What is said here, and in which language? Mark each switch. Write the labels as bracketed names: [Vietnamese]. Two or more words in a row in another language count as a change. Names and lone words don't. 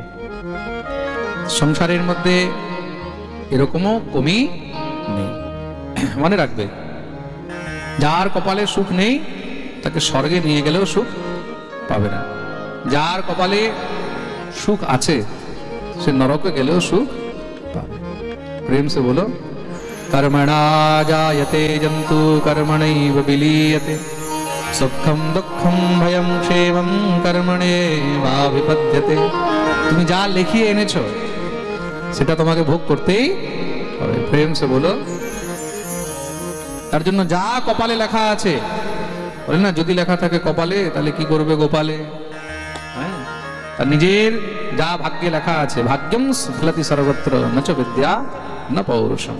[Bangla] সংসারের মধ্যে এরকমও কমি নেই। মনে রাখবে, যার কপালে সুখ নেই তাকে স্বর্গে নিয়ে গেলেও সুখ পাবে না। যার কপালে সুখ আছে সে নরকে গেলেও সুখ পাবে। [Hindi] प्रेम से बोलो, [Sanskrit] कर्मणा जायते जन्तु कर्मणैव विलीयते सुखम दुःखम भयम क्षेमम कर्मणेवाभिपद्यते। [Bangla] তুমি যা লিখিয়ে এনেছো সেটা তোমাকে ভোগ করতেই হবে। [Hindi] प्रेम से बोलो। [Bangla] তার জন্য যা কপালে লেখা আছে, বলে না যদি লেখা থাকে কপালে তাহলে কি করবে গোপালে। হ্যাঁ, তার নিজের যা ভাগ্যে লেখা আছে, [Sanskrit] ভাগ্যম স্ফলতি সর্বত্র নচ বিদ্যা না পৌরুষম।